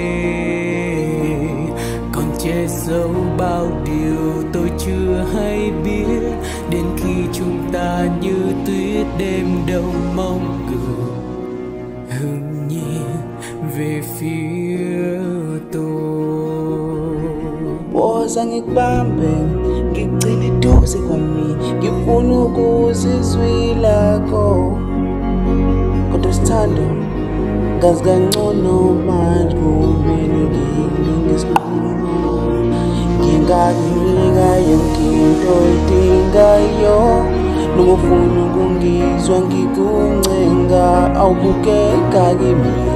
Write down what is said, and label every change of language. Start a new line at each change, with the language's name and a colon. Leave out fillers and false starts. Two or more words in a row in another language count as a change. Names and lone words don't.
Vietnamese: Còn che giấu bao điều tôi chưa hay biết, đến khi chúng ta như tuyết đêm đông mong gửi hương nhiên về phía tôi.
Zulu: Wozange kubambeni ngigcine eduze kwami ngifuna ukuzizwa ilakho kodwa sithando ngazi kangcono manje kumele ngisinqumo ngingakunika yonke into oyidingayo noma ufuna ukungizwa ngikuncenga awubukeka kimi